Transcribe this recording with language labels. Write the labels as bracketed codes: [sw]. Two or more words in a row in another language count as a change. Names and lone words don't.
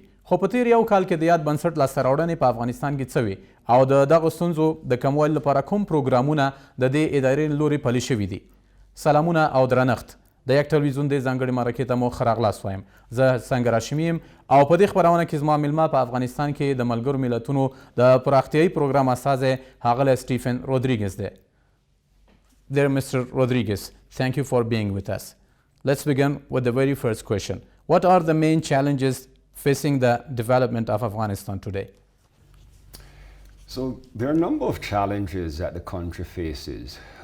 [ps] خو په تیر یو کال کې د یاد بنسټ لاسته راوړنې په افغانستان کې څه وې او د دغو ستونزو د کموالي لپاره کوم پروګرامونه د دې ادارې له لورې پلي شوي دي؟ سلامونه او درنښت. د یک تلویزیون دې ځانګړې مرکې ته مو ښه راغلاست وایم. زه سنګر هاشمي یم او په دې خپرونه کې زما میلمه په افغانستان کې د ملګرو ملتونو د پراختیایي پروګرام استازی ښاغلی سټیفن رودریګز دی. [en] Dear Mr. Rodriguez, thank you for being with us. Let's begin with the very first question. What are the main challenges facing the development of Afghanistan today? So there are a number of challenges that the country faces.